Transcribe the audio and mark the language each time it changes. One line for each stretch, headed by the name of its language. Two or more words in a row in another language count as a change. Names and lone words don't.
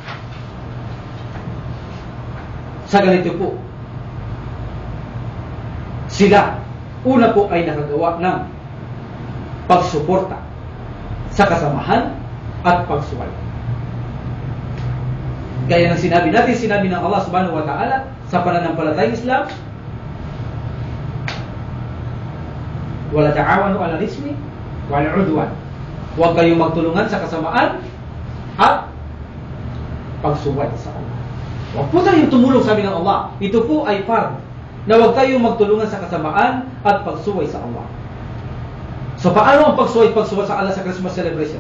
Filipino: Sa ganito po, sila, una po ay nakagawa ng pagsuporta sa kasamahan at pagsuway. Gaya ng sinabi ng Allah
Arabic: سبحانه وتعالى
Filipino: sa pananampalatayang Islam,
Arabic: ولا تعاونوا على الإثم والعدوان.
Filipino: Huwag kayong magtulungan sa kasamaan at pagsuway sa Allah. Huwag po tayong tumulong, sabi ng Allah. Ito po ay fard na huwag tayong magtulungan sa kasamaan at pagsuway sa Allah. So paano ang pagsuway sa Allah sa
English: Christmas celebration?